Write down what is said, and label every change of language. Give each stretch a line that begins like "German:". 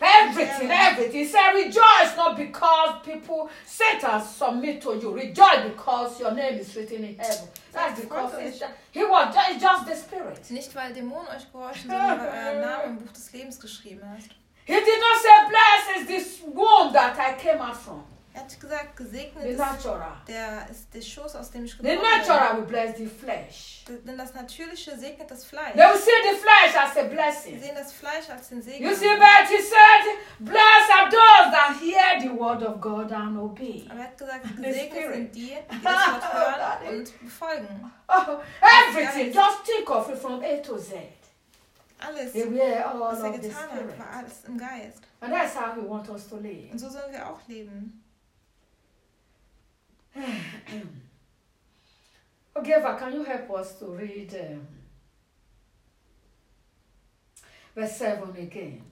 English: everything, everything. He said, rejoice not because people, Satan submit to you. Rejoice because your name is written in heaven. That's because he was just the spirit.
German: Nicht weil Dämonen euch gehorchen, sondern weil euer Name im Buch des Lebens geschrieben ist.
English: He did not say, blessed is this womb that I came out from.
German: Er hat gesagt, gesegnet
English: the
German: ist natura. der Schoß, aus dem ich geboren bin.
English: The natura will bless the flesh.
German: Denn das Natürliche segnet das Fleisch.
English: They will see the flesh as a blessing.
German: Sie sehen das Fleisch als den Segen.
English: You see, but he said, blessed are those that hear the word of God and obey.
German: Er hat gesagt, gesegnet sind die, die das Wort hören und befolgen.
English: Oh, everything, just think of it from A to Z.
German: Alles, was er getan hat, war alles im Geist.
English: And that's how we want us to live.
German: Und so sollen wir auch leben.
English: Okay, Eva, can you help us to read verse 7 again?